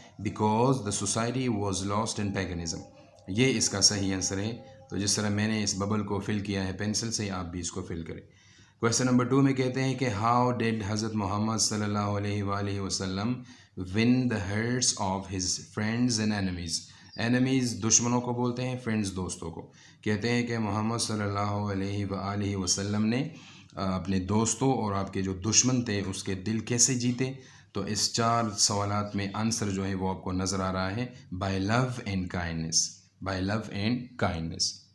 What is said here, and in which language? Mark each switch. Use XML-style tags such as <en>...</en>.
<en>Because the society was lost in paganism.</en> <ur>یہ اس کا صحیح آنسر ہے. تو جس طرح میں نے اس ببل کو فل کیا ہے پینسل سے، آپ بھی اس کو فل کریں.</ur> <en>question</en> <ur>نمبر 2 میں کہتے ہیں کہ</ur> <en>How did Hazrat Muhammad صلی اللہ علیہ وآلہ وسلم won the hearts of his friends and enemies.</en> <ur>Enemies دشمنوں کو بولتے ہیں، فرینڈز دوستوں کو. کہتے ہیں کہ محمد صلی اللہ علیہ وآلہ وسلم نے اپنے دوستوں اور آپ کے جو دشمن تھے اس کے دل کیسے جیتے. تو اس 4 سوالات میں آنسر جو ہے وہ آپ کو نظر آ رہا ہے،</ur> <en>By love and kindness. By love and kindness.</en>